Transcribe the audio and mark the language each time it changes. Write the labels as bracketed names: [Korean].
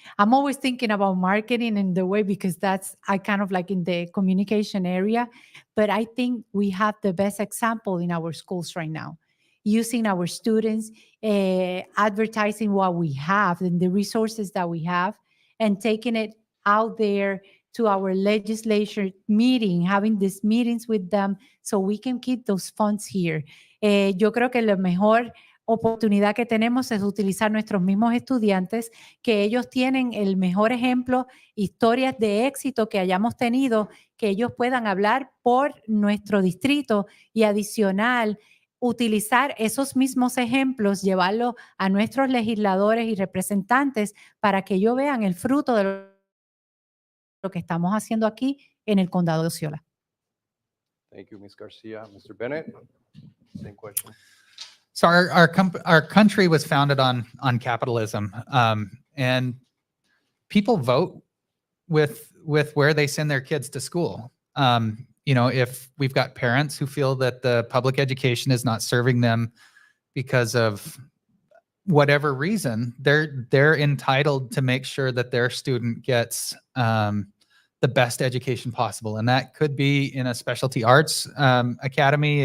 [English] I'm always thinking about marketing in the way because I kind of like in the communication area, but I think we have the best example in our schools right now, using our students, advertising what we have and the resources that we have, and taking it out there to our legislature meeting, having these meetings with them so we can keep those funds here. [Spanish] Yo creo que la mejor oportunidad que tenemos es utilizar nuestros mismos estudiantes, que ellos tienen el mejor ejemplo, historias de éxito que hayamos tenido, que ellos puedan hablar por nuestro distrito y adicional, utilizar esos mismos ejemplos, llevarlos a nuestros legisladores y representantes para que ellos vean el fruto de lo que estamos haciendo aquí en el condado de Osceola. [English] Thank you, Ms. Garcia. Mr. Bennett, same question. So our country was founded on capitalism, and people vote with where they send their kids to school. If we've got parents who feel that the public education is not serving them because of whatever reason, they're entitled to make sure that their student gets the best education possible, and that could be in a specialty arts academy.